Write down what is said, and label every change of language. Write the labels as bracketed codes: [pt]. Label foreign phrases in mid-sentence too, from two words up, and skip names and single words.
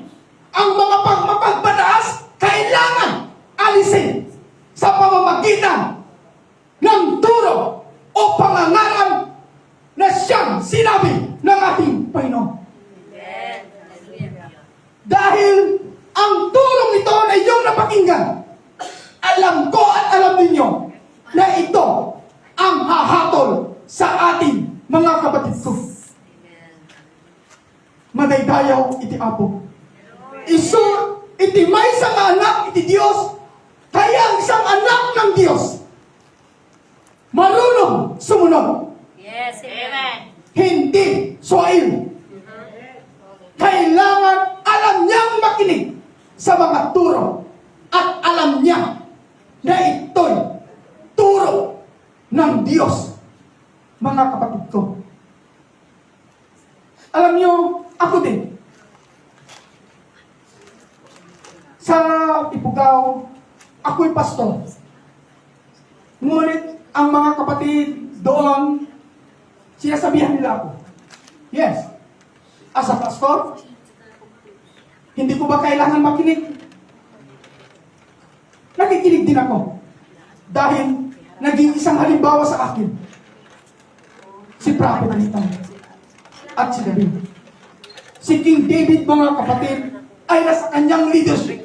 [tl] Ang mga pagmapagpataas kailangan alisin sa pamamagitan ng turo o pangangaral na siyang sinabi ng ating Panginoon. Dahil ang turong ito na iyong napakinggan, alam ko at alam ninyo na ito ang hahatol sa ating mga kapatid ko. [ilo] Madaydayaw iti Apo. Isu iti [tl] may isang anak iti Diyos, kaya ang isang anak ng Diyos marunong sumunod. [en] Yes, amen. [tl] Hindi suail. Kailangan alam niyang makinig sa mga turo at alam niya na ito'y turo ng Diyos, mga kapatid ko. Alam niyo, ako din. Sa Ifugao, ako'y pastor. Ngunit ang mga kapatid doon, sinasabihan nila ako, [en] yes, as a pastor, [tl] hindi ko ba kailangan makinig? Nakikinig din ako. Dahil naging isang halimbawa sa akin, si Prophet Nathan at si David. Si King David, mga kapatid, ay nasa kanyang leadership.